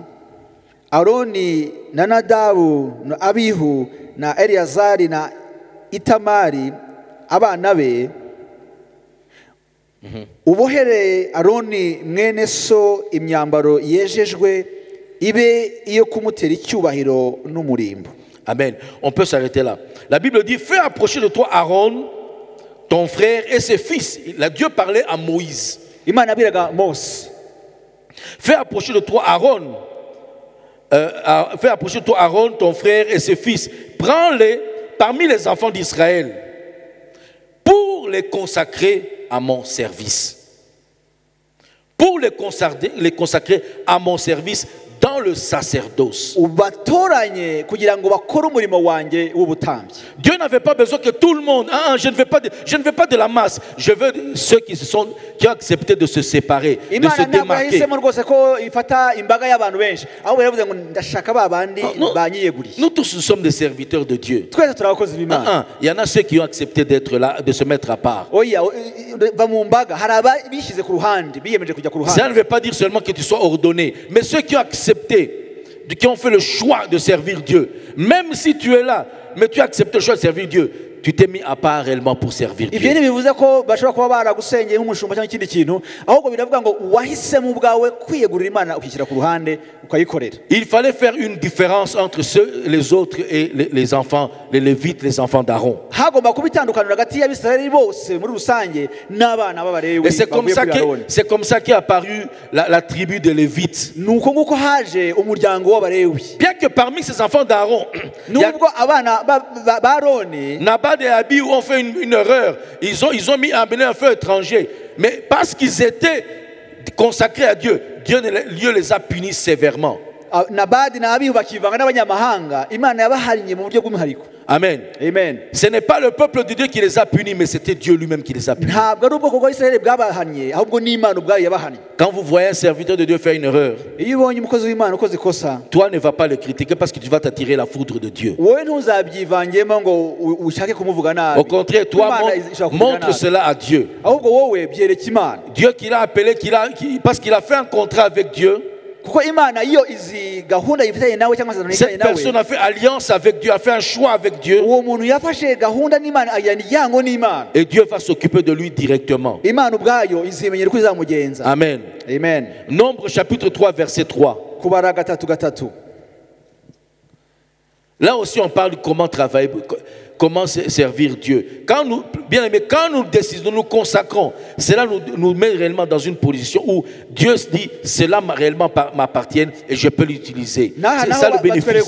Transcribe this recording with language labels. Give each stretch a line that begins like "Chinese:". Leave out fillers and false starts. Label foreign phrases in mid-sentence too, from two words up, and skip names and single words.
Kinyarwanda: Aroni na Nadabu na Abihu na Eliyazari na Itamari abana be, ubohere Aroni mwene so imyambaro yejejwe ibe iyo kumutera icyubahiro n'umurimbo.
French: Amen. On peut s'arrêter là. La Bible dit, fais approcher de toi Aaron, ton frère et ses fils. Dieu parlait à Moïse.
Kinyarwanda: Imana abiraga Mose,
French: Fais approcher de toi Aaron. Fais approcher de toi Aaron, ton frère et ses fils. Prends-les parmi les enfants d'Israël pour les consacrer à mon service. Pour les consacrer à mon service dans dans le sacerdoce.
Kinyarwanda: ubatoranye kugira ngo bakore umurimo wanjye w'ubutambyi.
French: Dieu n'avait pas besoin que tout le monde. Je ne veux pas de la masse. Je veux ceux qui ont accepté de se séparer, de se
Kinyarwanda: Imana ntabwo
French: démarquer.
Kinyarwanda: yahisemo rwose ko ifata imbaga y'abantu benshi, ahubwo yaravuze ngo ndashaka ba bandi banyiyeguriye.
French: Nous tous nous sommes des serviteurs de Dieu.
Kinyarwanda: Twese turi abakozi b'Imana.
French: Il y en a ceux qui ont accepté d'être là, de se mettre à part.
Kinyarwanda: Oya, va mu mbaga, hari abishyize ku ruhande, biyemeje kujya ku
French: Ça
Kinyarwanda: ruhande.
French: ne veut pas dire seulement que tu sois ordonné, mais ceux qui ont accepté, qui ont fait le choix de servir Dieu, même si tu es là, mais tu as accepté le choix de servir Dieu, tu t'es mis à part réellement pour servir
Kinyarwanda: Ibyo
French: Dieu.
Kinyarwanda: ntibivuze ko bashobora kuba baragusengeye nk'umushumba cyangwa ikindi kintu, ahubwo biravuga ngo wahisemo ubwawe kwiyegurira Imana ukishyira ku ruhande ukayikorera.
French: Il fallait faire une différence entre les autres et les enfants, les Lévites, les enfants d'Aaron.
Kinyarwanda: Hagomba kuba itandukaniro hagati y'Abisirayeli bose muri rusange n'abana b'Abalewi
French: Et c'est comme
Kinyarwanda: bavuye
French: ça
Kinyarwanda: kuri Aroni.
French: qu'est apparue la tribu des Lévites.
Kinyarwanda: Nuko nguko haje umuryango w'Abalewi.
French: Bien que parmi ces enfants d'Aaron, il y a
Kinyarwanda: Nubwo abana ba Aroni
French: Nabad et Abi ont fait une erreur. Ils ont mis à amener un feu étranger. Mais parce qu'ils étaient consacrés à Dieu, Dieu les a punis sévèrement.
Kinyarwanda: Nabadi na Abihu bakivanga n'abanyamahanga, Imana yabahannye mu buryo bw'umwihariko. Amen. Amen.
French: Ce n'est pas le peuple de Dieu qui les a punis, mais c'était Dieu lui-même qui les a punis.
Kinyarwanda: Ntabwo ari ubwoko bwa Isirayeli bwabahannye, ahubwo ni Imana ubwayo yabahannye.
French: Quand vous voyez un serviteur de Dieu faire une erreur,
Kinyarwanda: Iyo ubonye umukozi w'Imana ukoze ikosa,
French: toi ne vas pas le critiquer parce que tu vas t'attirer la foudre de Dieu.
Kinyarwanda: wowe ntuzabyivangemo ngo ushake kumuvuga nabi.
French: Au contraire, toi,
Kinyarwanda: Imana ishobora kukuvuga
French: montre
Kinyarwanda: nabi.
French: cela à Dieu.
Kinyarwanda: Ahubwo wowe byereka Imana.
French: Dieu qui l'a appelé, parce qu'il a fait un contrat avec Dieu.
Kinyarwanda: Kuko Imana iyo izi gahunda yifitanye nawe cyangwa se
French: Cette personne a fait alliance avec Dieu, a fait un choix avec Dieu.
Kinyarwanda: uwo muntu yafashe gahunda n'Imana ajyana ijyango n'Imana.
French: Et Dieu va s'occuper de lui directement.
Kinyarwanda: Imana ubwayo izimenyera uko izamugenza. Amen. Amen.
French: Nombre chapitre 3, verset 3.
Kinyarwanda: Kubara gatatu.
French: Là aussi, on parle de comment travailler, comment servir Dieu. Bien aimé, quand nous décidons, nous consacrons, cela nous met réellement dans une position où Dieu se dit, cela réellement m'appartient et je peux l'utiliser. C'est ça le bénéfice.